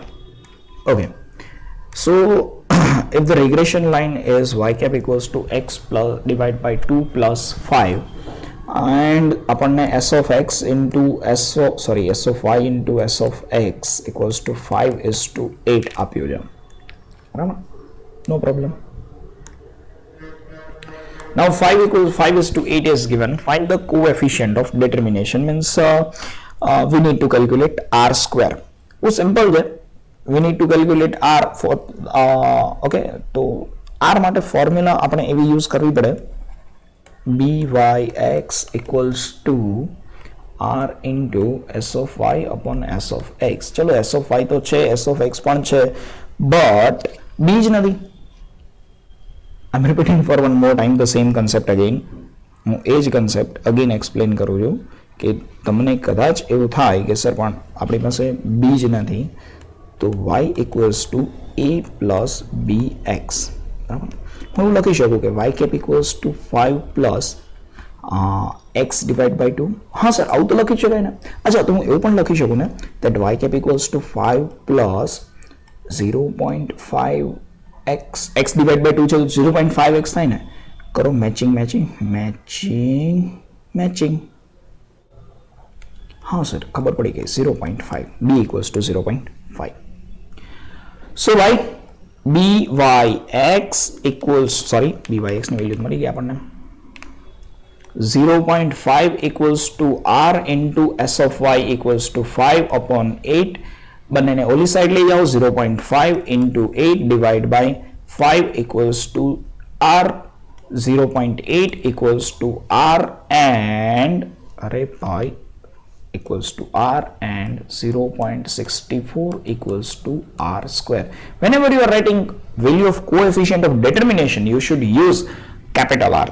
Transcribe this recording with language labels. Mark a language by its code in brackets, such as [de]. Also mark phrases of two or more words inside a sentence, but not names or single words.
[en] Okay, so if the regression line is y cap equals to x plus divided by 2 plus 5 and આપણને s of x into s of y into s of x equals to 5:8 [gu] આપ્યું છે. બરાબર? [en] No problem. Now 5:8 is given. Find the coefficient of determination. Means we need to calculate r square. [gu] वो simple છે. [en] We need to calculate r for okay. [gu] તો r માટે ફોર્મ્યુલા આપણે એવી યુઝ કરવી પડે. [en] byx equals to r into s of y upon s of x. [gu] ચલો [en] s of y [gu] તો છે, [en] s of x [gu] પણ છે, [en] but b [gu] જ નથી. [en] I'm repeating for one more time the same concept again. [gu] હું એ જ [en] concept again explain [gu] કરું છું કે તમને કદાચ એવું થાય કે સર પણ આપણી પાસે b જ નથી, તો [en] y equals to a plus bx. [gu] બરાબર? હું લખી શકું કે [en] y cap equals to 5 plus x divided by 2. [gu] હા સર, આવું તો લખી શકાય ને. અચ્છા, તો હું એવું પણ લખી શકું ને [en] that y cap equals to 5 plus 0.5 x divided by 2 [gu] છે તો 0.5x થાય ને. કરો મેચિંગ. હા સર, ખબર પડી ગઈ. 0.5 [en] b equals to 0.5. so right, byx equals byx [gu] ની વેલ્યુ મળી ગઈ આપણને. [en] 0.5 equals to r into s of y equals to 5 upon 8. [gu] બંનેને ઓલી સાઈડ લઈ જાઓ. [en] 0.5 into 8 divided by 5 equals to r. 0.8 equals to r and equals to r and 0.64 equals to r square. Whenever you are writing value of coefficient of determination, you should use capital R.